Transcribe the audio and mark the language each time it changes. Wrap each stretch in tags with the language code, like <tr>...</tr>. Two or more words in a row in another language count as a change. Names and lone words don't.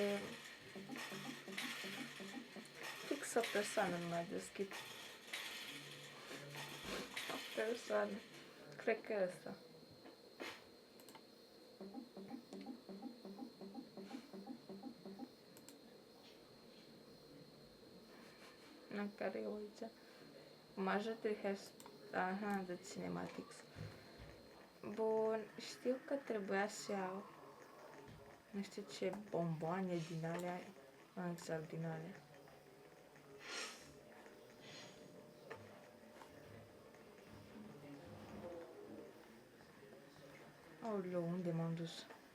<ro>fix o persoană numai de skip. O persoană. Cred că e ăsta. În care eu aici.</ro> <en>Majority has... Aha, the cinematics.</en> <ro>Bun, știu că trebuia să iau nu știu ce bomboane din alea, exact din alea. Aoleu, unde m-am dus?</ro>